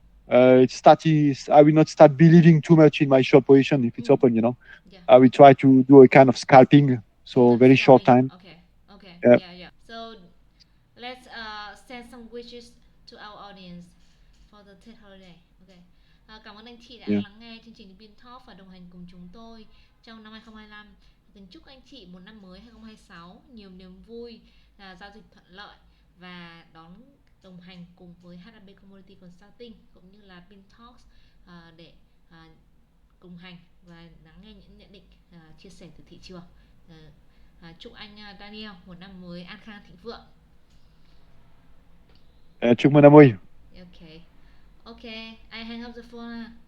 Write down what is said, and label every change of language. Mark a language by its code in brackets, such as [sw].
[en] I will not start believing too much in my short position if it's open. You know, Yeah. I will try to do a kind of scalping, so very short time. Okay. Okay. Yeah. Yeah. So let's send some wishes to our audience for the Tết holiday. [vi] Okay. Cảm ơn anh chị đã [en] Yeah. [vi] lắng nghe chương trình Biên Talk và đồng hành cùng chúng tôi trong năm 2025. Kính chúc anh chị một năm mới 2026 nhiều niềm vui, giao dịch thuận lợi và đồng hành cùng với HAB Commodity Consulting cũng như là Biên Talk để cùng hành và lắng nghe những nhận định chia sẻ từ thị trường. Chúc anh Daniel một năm mới an khang thịnh vượng. Chúc mừng năm mới. [en] Okay. Okay, I hang up the phone.